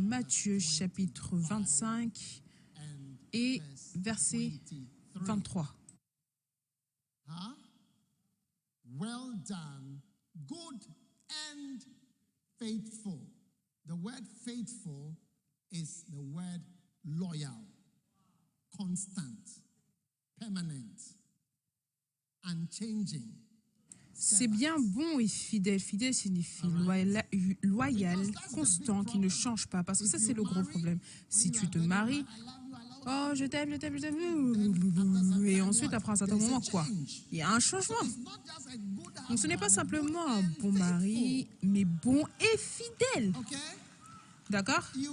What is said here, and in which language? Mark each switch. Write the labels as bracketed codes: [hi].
[fr] Matthieu chapitre 25 et verset 23. [en] Well done, good and faithful. The word faithful is the word loyal, constant, permanent, unchanging. [fr] C'est bien bon et fidèle. Fidèle signifie loyal, constant, qui ne change pas. Parce que ça, c'est le gros problème. Si tu te maries, oh, je t'aime, je t'aime, je t'aime. Et ensuite, après un certain moment, quoi? Il y a un changement. Donc, ce n'est pas simplement un bon mari, mais bon et fidèle. D'accord?